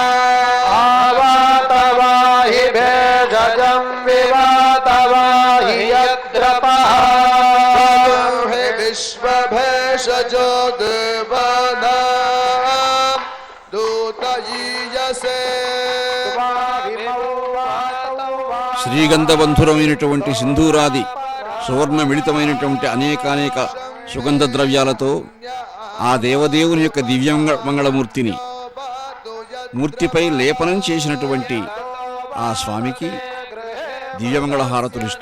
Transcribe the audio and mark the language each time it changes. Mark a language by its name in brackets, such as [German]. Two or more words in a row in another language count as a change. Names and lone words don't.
[Sanskrit] आवातवाहि भेषजं विवातवाहि यद्रपः हे विश्वभेषजो देवानां दूतयीयसे [Telugu] శ్రీగంధబంధురమైనటువంటి సింధూరాది సువర్ణ మిళితమైనటువంటి అనేకానేక సుగంధ ద్రవ్యాలతో ఆ దేవదేవుని యొక్క దివ్యమంగళమూర్తిని మూర్తిపై లేపనం చేసినటువంటి ఆ స్వామికి దివ్యమంగళ హారతులిస్తూ